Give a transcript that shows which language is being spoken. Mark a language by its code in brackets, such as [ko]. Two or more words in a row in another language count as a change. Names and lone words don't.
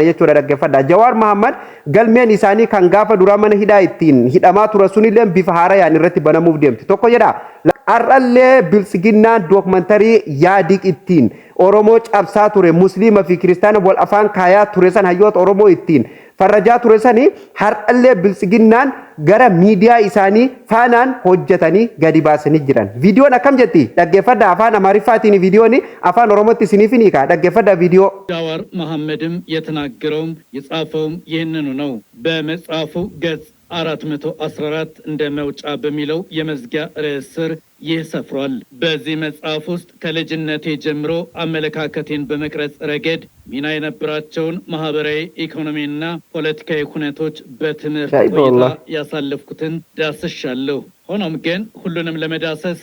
[om] jechuudha dhaggeeffadha Jawar Muhammad galmeen isaanii kan gaafa duraa mana hidhaa ittiin hidhamaa ture sunillee bifa haarayaan irratti banamuuf deemti tokko jedha ar'allee bilsiginnaan dookumantarii yaadik ittiin Oromoo cabsaa ture musliima fi kiristaana wal afaan kaayaa ture san hayyoota Oromoo ittiin farrajaa ture sanii har'allee bilsiginnaan gara miidiyaa isaanii faanaan hojjetanii gadi baasanii jiran viidiyoon akkam jetti dhaggeeffadha afaan amaariffaatiin viidiyoon afaan oromootti isiniif ni kaa dhaggeeffadha viidiyoo [am] ጃዋር መሐመድም የተናገረውም የጻፈውም ይህንኑ ነው በመጽሐፉ ገጽ 414 እንደ መውጫ በሚለው የመዝጊያ ርዕስ ስር ይህ ሰፍሯል። በዚህ መጽሐፍ ውስጥ ከልጅነቴ ጀምሮ አመለካከቴን በመቅረጽ ረገድ ሚና የነበራቸውን ማህበራዊ ኢኮኖሚና ፖለቲካዊ ሁነቶች በትምህርት ቆይታ ያሳለፍኩትን ዳስሻለሁ። ሆኖም ግን ሁሉንም ለመዳሰስ